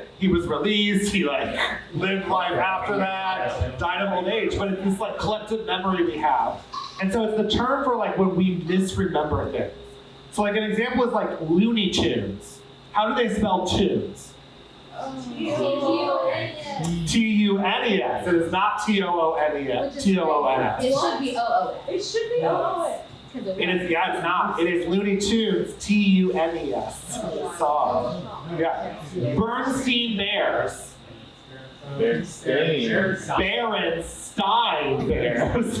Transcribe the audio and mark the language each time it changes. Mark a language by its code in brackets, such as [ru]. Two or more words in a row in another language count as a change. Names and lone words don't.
[en] He was released, he like lived life after that, died of old age, but it's this like collective memory we have. And so it's the term for like when we misremember things. So like an example is like Looney Tunes. How do they spell tunes? T-U-N-E-S. It is not T-O-O-N-E-S. T-O-O-N-S. It should be O-O-S. It should be O-O-S. It is, yeah, it's not. It is Looney Tunes, T-U-N-E-S. Song. Yeah. Bernstein Bears. Berenstein Bears.